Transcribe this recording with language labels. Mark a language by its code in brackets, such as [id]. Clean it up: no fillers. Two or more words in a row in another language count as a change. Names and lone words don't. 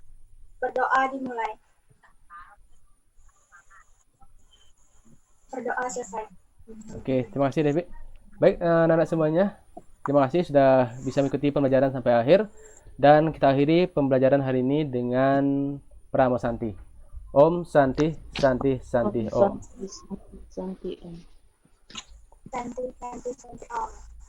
[id] Berdoa dimulai. Berdoa selesai. Oke, terima kasih Devi. Baik, anak-anak semuanya, terima kasih sudah bisa mengikuti pembelajaran sampai akhir. Dan kita akhiri pembelajaran hari ini dengan Pramo Santi. [sa] Om Santi, Santi, Santi, Om. Santi, Om. Santi, Om.